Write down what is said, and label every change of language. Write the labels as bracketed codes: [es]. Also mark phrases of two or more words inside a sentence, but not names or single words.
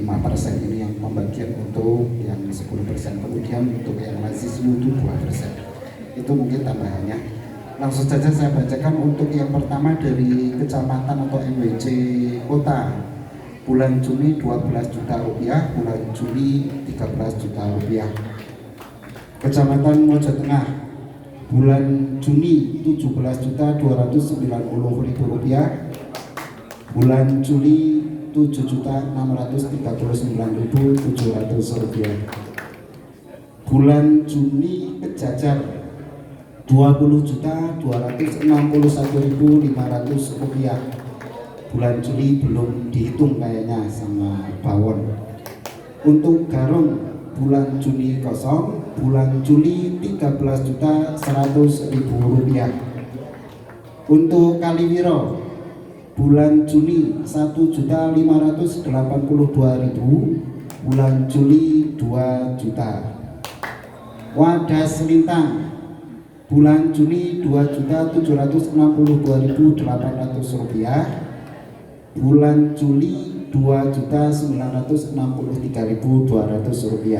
[id] Ini yang pembagian untuk yang 10%, kemudian untuk yang lazismu itu 2%. Itu mungkin tambahannya. Langsung saja saya bacakan untuk yang pertama dari kecamatan atau MWC Kota. Bulan Juni 12 juta rupiah, bulan Juli 13 juta rupiah. Kecamatan Mojo Tengah, bulan Juni 17.290.000 rupiah, bulan Juli 7.639.700 rupiah. Bulan Juni Kejajar 20.261.500 rupiah. bulan Juli belum dihitung kayaknya sama Bawon. Untuk Garong bulan Juni kosong, bulan Juli 13.100.000 rupiah. Untuk Kaliwiro bulan Juni 1.582.000, bulan Juli 2 juta. Wadas Lintang bulan Juni 2.762.800 rupiah, bulan Juli 2.963.200 rupiah.